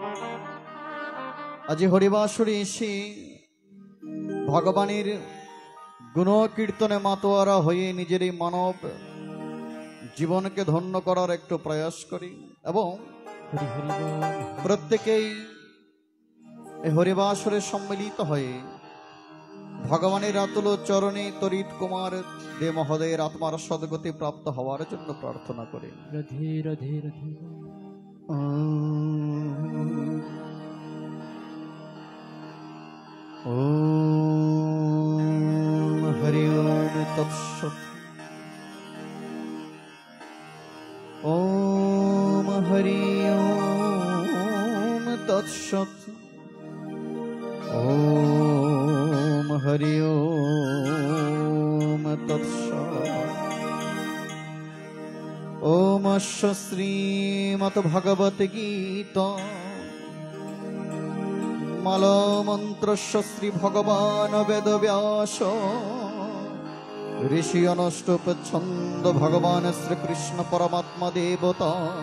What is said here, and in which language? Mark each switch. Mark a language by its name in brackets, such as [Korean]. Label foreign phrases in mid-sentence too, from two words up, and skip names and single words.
[Bangla] আজ হরিবাসরে এসে ভগবানের গুণ কীর্তনে মাতোয়ারা হয়ে নিজের এই মানব জীবনকে ধন্য করার একটু প্রয়াস করি এবং প্রত্যেকেই এই হরিবাসরে সম্মিলিত হয়ে ভগবানের আতুল চরণে তরিত কুমার দে মহোদয়ের আত্মার সদ্গতি প্রাপ্ত হওয়ার জন্য প্রার্থনা করি। [Sanskrit] রাধে রাধে রাধে। ওম হরি ওম তৎসৎ। ওম হরি ওম তৎসৎ। ওম হরি ওম তৎসৎ। ওম শ্রীমদ্ ভগবত গীতা মালা মন্ত্র শ্রী ভগবান বেদ ব্যাস ঋষি অনুষ্টোপছন্দ ভগবান শ্রীকৃষ্ণ পরমাত্মা দেবতা।